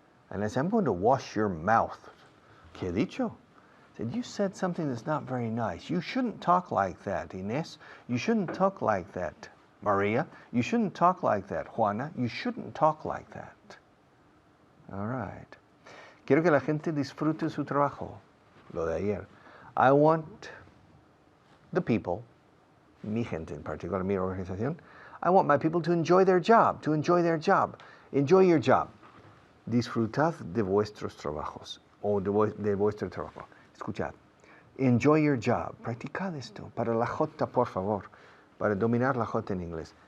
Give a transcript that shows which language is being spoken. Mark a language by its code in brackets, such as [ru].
[en] And I said, I'm going to wash your mouth. [es] ¿Qué he dicho? [en] I said, you said something that's not very nice. You shouldn't talk like that, Inés. You shouldn't talk like that, Maria. You shouldn't talk like that, Juana. You shouldn't talk like that. All right. [es] Quiero que la gente disfrute su trabajo, lo de ayer. [en] I want the people, [es] mi gente en particular, mi organización, [en] I want my people to enjoy their job, Enjoy your job. [es] Disfrutad de vuestros trabajos, o de vuestro trabajo. Escuchad. [en] Enjoy your job. [es] Practicad esto. Para la J, por favor. Para dominar la J en inglés.